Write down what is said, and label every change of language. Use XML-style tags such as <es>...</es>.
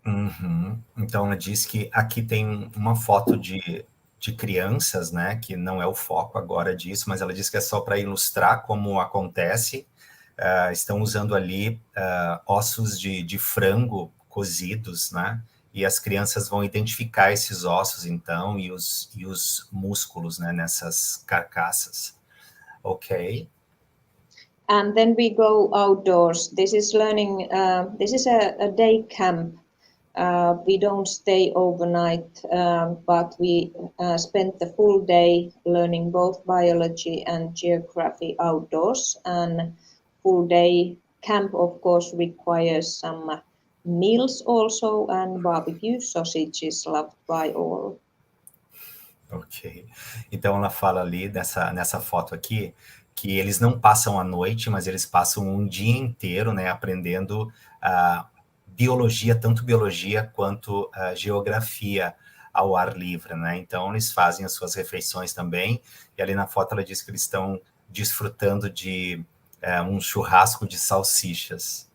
<pt>Uhum. Então, ela diz que aqui tem uma foto de crianças, né, que não é o foco agora disso, mas ela diz que é só para ilustrar como acontece. Estão usando ali ossos de frango cozidos, né, e as crianças vão identificar esses ossos, então, e os músculos, né, nessas carcaças. Ok.</pt> <en>And then we go outdoors. This is learning, this is a day camp. We don't stay overnight, but we spend the full day learning both biology and geography outdoors. And full day camp, of course, requires some meals also, and barbecue sausage is loved by all. Ok.</en> <pt>Então ela fala ali nessa foto aqui que eles não passam a noite, mas eles passam um dia inteiro, né, aprendendo biologia, tanto biologia quanto geografia ao ar livre, né? Então eles fazem as suas refeições também, e ali na foto ela diz que eles estão desfrutando de um churrasco de salsichas.</pt>